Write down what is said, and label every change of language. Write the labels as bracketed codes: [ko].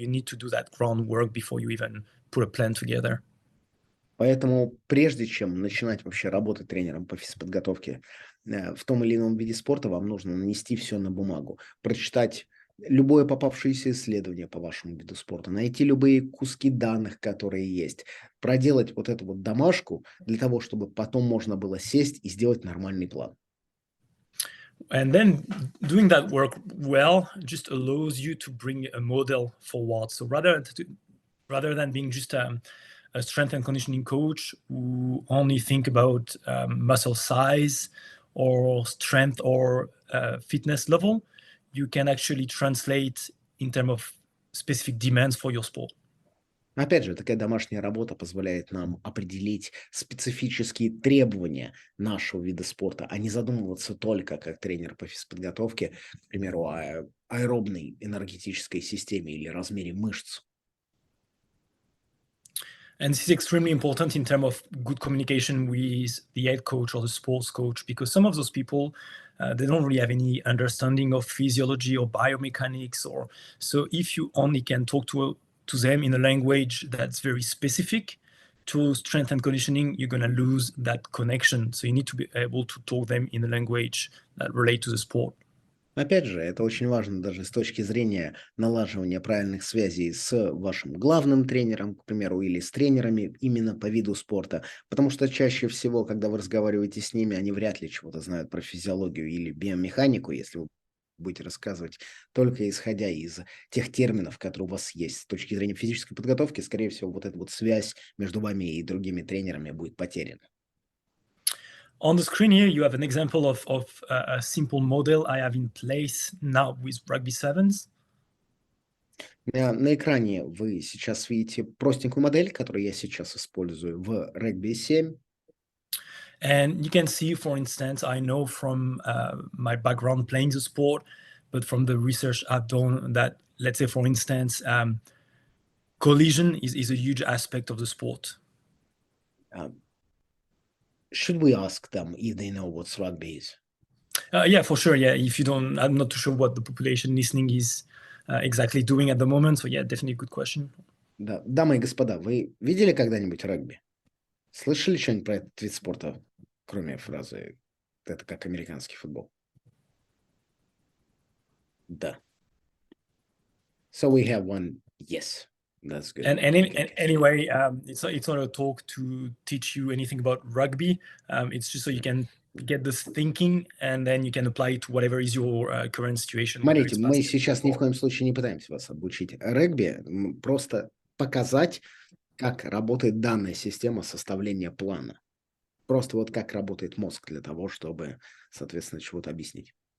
[en] You need to do that groundwork before you even put a plan together. [ru] Поэтому прежде чем начинать вообще работать тренером по физподготовке в том или ином виде спорта, вам нужно нанести все на бумагу, прочитать любое попавшееся исследование по вашему виду спорта, найти любые куски данных, которые есть, проделать вот эту вот домашку для того, чтобы потом можно было сесть и сделать нормальный план. [en] And then doing that work well just allows you to bring a model forward. So rather than being just a strength and conditioning coach who only think about muscle size or strength or fitness level, you can actually translate in terms of specific demands for your sport. Опять же, такая домашняя работа позволяет нам определить специфические требования нашего вида спорта, а не задумываться только как тренер по физподготовке, к примеру, о аэробной энергетической системе или размере мышц. And this is extremely important in terms of good communication with the head coach or the sports coach, because some of those people, they don't really have any understanding of physiology or biomechanics. Or so if you only can talk to them in a language that's very specific to strength and conditioning, you're going to lose that connection. So you need to be able to talk them in a language that relate to the sport. Опять же, это очень важно даже с точки зрения налаживания правильных связей с вашим главным тренером, к примеру, или с тренерами именно по виду спорта, потому что чаще всего, когда вы разговариваете с ними, они вряд ли чего-то знают про физиологию или биомеханику, если вы будете рассказывать только исходя из тех терминов, которые у вас есть. С точки зрения физической подготовки, скорее всего, вот эта вот связь между вами и другими тренерами будет потеряна. On the screen here, you have an example of a simple model I have in place now with rugby sevens. На экране вы сейчас видите простенькую модель, которую я сейчас использую в регби 7. And you can see, for instance, I know from my background playing the sport, but from the research I've done that, let's say, for instance, collision is a huge aspect of the sport. Should we ask them if they know what rugby is? Yeah, for sure. Yeah, if you don't, I'm not too sure what the population listening is exactly doing at the moment. So yeah, definitely a good question. [ru] Да. Дамы и господа, вы видели когда-нибудь регби? Слышали что-нибудь про этот вид спорта, кроме фразы «это как американский футбол»? [en] Да. So we have one yes. That's good. And anyway, it's not a talk to teach you anything about rugby. It's just so you can get this thinking, and then you can apply it to whatever is your current situation. [ru] Смотрите, мы сейчас ни в коем случае не пытаемся вас обучить регби, просто показать, как работает данная система составления плана. Просто вот как работает мозг для того, чтобы, соответственно, чего-то объяснить.